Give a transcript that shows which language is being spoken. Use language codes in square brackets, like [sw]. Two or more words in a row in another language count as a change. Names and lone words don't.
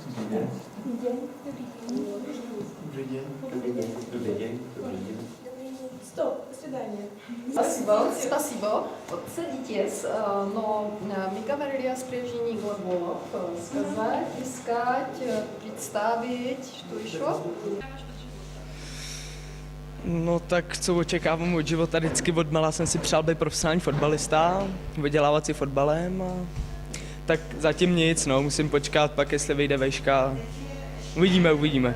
[ru] Стоп, до свидания. Спасибо. Отсадитесь, но мы говорили о спряжении глаголов. Сказать, искать, представить, что еще? [cs] No tak co očekávám od života, vždycky od malá jsem si přál být profesionální fotbalista, vydělávat si fotbalem a tak zatím nic, no, musím počkat pak, jestli vyjde vejška. Uvidíme.